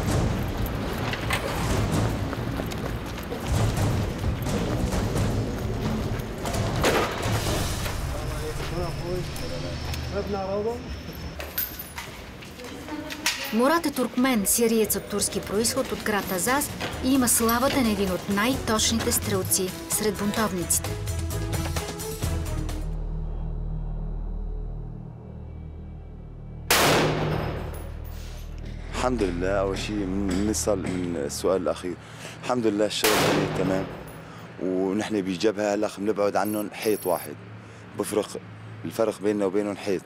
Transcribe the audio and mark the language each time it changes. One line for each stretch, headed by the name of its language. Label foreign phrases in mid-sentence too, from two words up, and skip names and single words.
Bulgarian: Мурат е туркмен, сириец от турски произход от град Азаз и има славата на един от най-точните стрелци сред бунтовниците.
Arabic: الحمد لله. أول شيء نسأل من السؤال الأخير، الحمد لله الشغل تمام، ونحن بجبهة هلا بنبعد عنهم حيط واحد، الفرق بيننا وبينهم حيط.